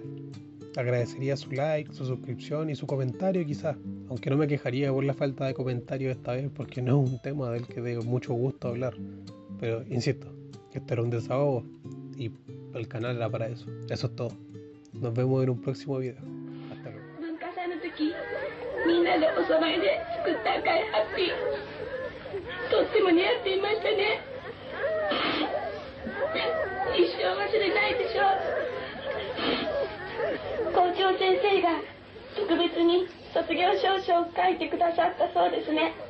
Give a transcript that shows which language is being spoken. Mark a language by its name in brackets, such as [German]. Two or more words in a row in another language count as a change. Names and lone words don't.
[Spanish] Agradecería su like, su suscripción y su comentario quizás, aunque no me quejaría por la falta de comentarios esta vez porque no es un tema del que de mucho gusto hablar. Pero insisto, esto era un desahogo y el canal era para eso. Eso es todo. Nos vemos en un próximo video. Hasta luego. [Japanese] 文化祭の時、みんなでお揃いで作った赤いハッピー。とっても似合っていましたね。一生忘れないでしょう。校長先生が特別に卒業証書を書いてくださったそうですね。